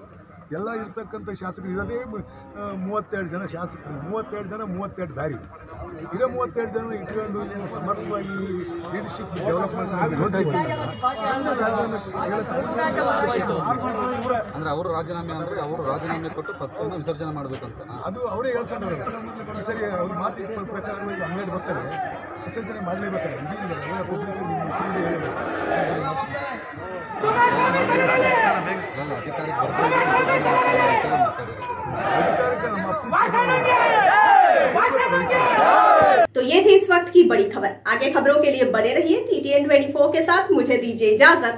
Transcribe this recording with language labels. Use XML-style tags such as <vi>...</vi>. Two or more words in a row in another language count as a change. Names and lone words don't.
<kn>ಎಲ್ಲ ಇರ್ತಕ್ಕಂಥ ಶಾಸಕರು ಇರೋದೇ 32 ಜನ ಶಾಸಕರು, 32 ಜನ 32 ದಾರಿ ಇರೋ 32 ಜನ ಇಟ್ಕೊಂಡು ಸಮರ್ಥವಾಗಿ</kn> <en>leadership development</en> <kn>ಅಂದರೆ ಅವರು ರಾಜೀನಾಮೆ ಅಂದರೆ ಅವರು ರಾಜೀನಾಮೆ ಕೊಟ್ಟು ಪಕ್ಷವನ್ನು ವಿಸರ್ಜನೆ ಮಾಡಬೇಕಂತ ಅದು ಅವರೇ ಹೇಳ್ಕೊಂಡವ್ರು. ಈ ಸರಿ ಅವ್ರ ಮಾತಿನ ಪ್ರಕಾರವಾಗಿ 12 ಬರ್ತಾರೆ, ವಿಸರ್ಜನೆ ಮಾಡಲೇಬೇಕಾದ್ರೆ</kn> <hi>तो ये थी इस वक्त की बड़ी खबर। आगे खबरों के लिए बने रहिए TTN 24 के साथ।</hi>